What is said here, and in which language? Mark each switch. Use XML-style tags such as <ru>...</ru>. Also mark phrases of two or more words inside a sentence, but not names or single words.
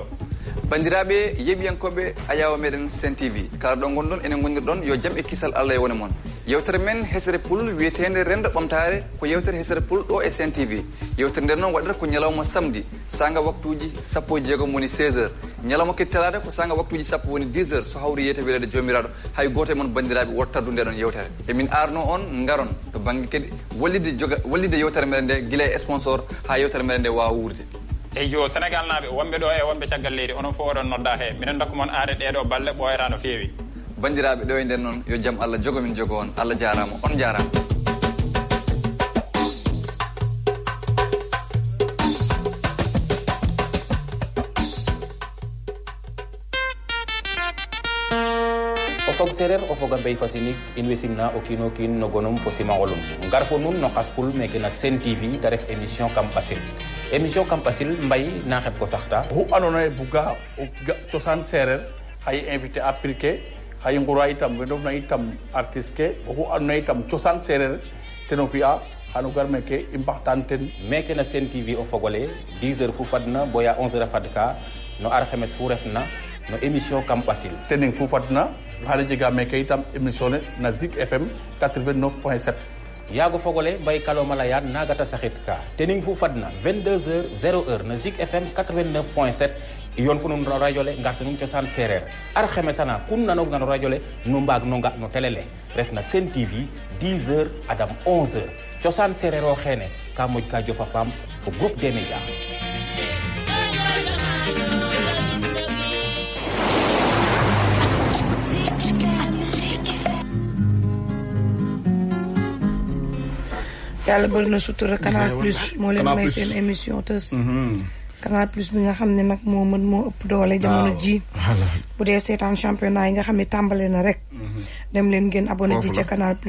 <ff>bandiraɓe yeɓiyankoɓe ayawa meɗen Sen TV kala ɗo gonɗon enen gonirɗon yo jaam e kisal Allah e wone moon yewtere men hesere pul wiyetede rendo ɓamtare ko yewtere hesere pul ɗo e Sen TV yewtere nder noon waɗata ko ñalawma samedi sanga waktuji 16 woni 16h ñalawma kadi talata ko sanga waktuji 10 woni 10h so hawri yiyete welede jomiraɗo hay goto e moon bandiraɓe wottardu nde ɗon yewtere emin arno on garon to banggue kadi wallide yewtere meɗen nde guila e sponsor ha yewtere meɗen nde wawa wurde eyyi jo Sénégal naaɓe wonɓe ɗo e wonɓe caggal leydi onon fof oɗon nodda he minen dokka moon aade ɗeɗo balle ɓoyata no feewi bandiraɓe ɗo e nden noon yo jaam Allah jogo min jogo on Allah jarama on jarama.</ff> <srr>o fog sereer o foga mbey fasinig in way simna o kiino kiin no gonum fo simangolum ngar fo nuun no xaspul meke na Sen TV te ref émission kam ɓasil émission kam ɓasil mbay na xet ko saxta oxu andoona yee buga o ga cosaan seereer xay</srr> <fr>invité appliqué</fr> <srr>xay ngura itam we ndofna itam artiste ke oxu andoona yee itam cosaan seereer ten o fi'a xano gar meke i mbaxtaan ten meke na Sen TV o fogole 10 heures fu fadna boya 11 heures a fadka no alxames fu refna no émission kam ɓasil tening fu fadna xana jega meke itam émission ne na Zik FM 89.7 yaago fogole mbay kaloma leyan nagata saxit ka tening fu fadna 22h 0h na Zik FM 89.7 yon fu nun no radio le ngarta nun cosaan sereer ar xemesana kun nanog na no radio le nu mbaag no nga no télé le ref na Sen TV 10h adam 11h cosaan sereer o xeene ka moƴ ka jofa faam fo</srr> <fr>groupe des médias</fr> <wo>yàlla bëri na sutura Canal Plus moo leen may seen émission tës Canal Plus bi nga xam ne nag moo mën moo ëpp doole jamono ji bu dee seetaan championnat yi nga xam ne tàmbale na rek dem leen ngeen abonné ji ca Canal Plus</wo>